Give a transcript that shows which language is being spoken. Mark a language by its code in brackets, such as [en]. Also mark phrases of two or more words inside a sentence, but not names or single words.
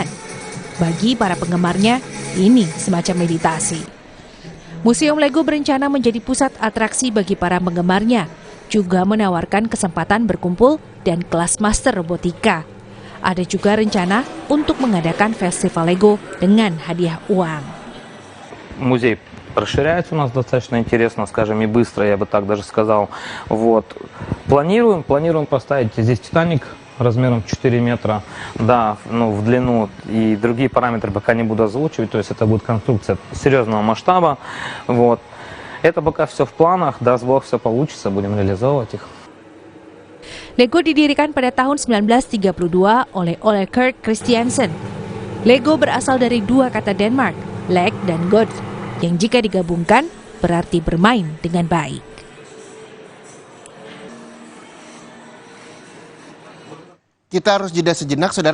[id] Bagi para penggemarnya, ini semacam meditasi. Museum Lego berencana menjadi pusat atraksi bagi para penggemarnya, juga menawarkan kesempatan berkumpul dan kelas master robotika. Ada juga rencana untuk mengadakan festival Lego dengan hadiah uang. [ru] Музей расширяется у нас достаточно интересно, скажем, и быстро, я бы так даже сказал. Вот. Планируем поставить здесь Титаник размером 4 метра, да, в длину, и другие параметры пока не буду озвучивать, то есть это будет конструкция серьезного масштаба. Вот. Это пока все в планах, даст Бог, все получится, будем реализовывать их. [id] Lego didirikan pada tahun 1932 oleh Ole Kirk Christiansen. Lego berasal dari dua kata Denmark, leg dan god, yang jika digabungkan berarti bermain dengan baik. Kita harus jeda sejenak, saudara.